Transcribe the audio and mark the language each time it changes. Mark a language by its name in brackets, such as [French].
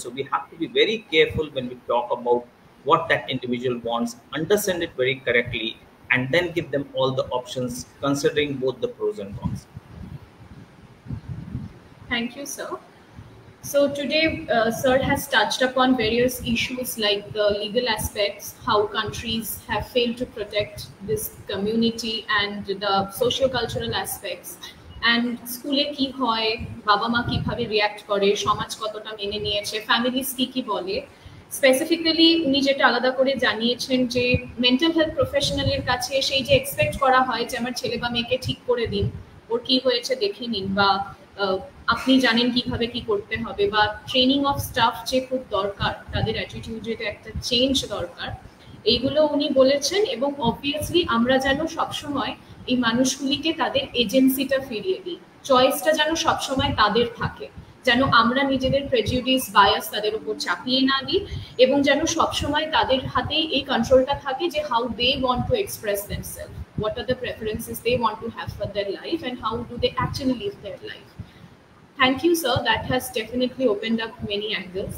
[English] So we have to be very careful when we talk about what that individual wants, understand it very correctly, and then give them all the options, considering both the pros and cons. Thank you, sir. So today, sir has touched upon various issues like the legal aspects, how countries have failed to protect this community, and the socio-cultural aspects. [Bangla] And স্কুলে কি হয়, বাবা মা কিভাবে react করে, সমাজ কতটা মেনে নিয়েছে, ফ্যামিলিজ কি বলে। স্পেসিফিক্যালি উনি যেটা আলাদা করে জানিয়েছেন যে মেন্টাল হেলথ প্রফেশনালের কাছে সেই যে এক্সপেক্ট করা হয় যে আমার ছেলে বা মেয়েকে ঠিক করে দিন, ওর কি হয়েছে দেখে নিন, বা আপনি জানেন কিভাবে কি করতে হবে, বা ট্রেনিং অফ স্টাফ যে খুব দরকার, তাদের অ্যাটিটিউডে একটা চেঞ্জ দরকার, এইগুলো উনি বলেছেন। এবং অবভিয়াসলি আমরা যেন সবসময় এই মানুষগুলিকে তাদের এজেন্সিটা ফিরিয়ে দিই, চয়েসটা যেন সবসময় তাদের থাকে, যেন আমরা নিজেদের প্রেজুডিস বায়াস তাদের উপর চাপিয়ে না দিই, এবং যেন সবসময় তাদের হাতেই এই কন্ট্রোলটা থাকে যে [English] How they want to express themselves, what are the preferences they want to have for their life, and how do they actually live their life. Thank you, sir. That has definitely opened up many angles.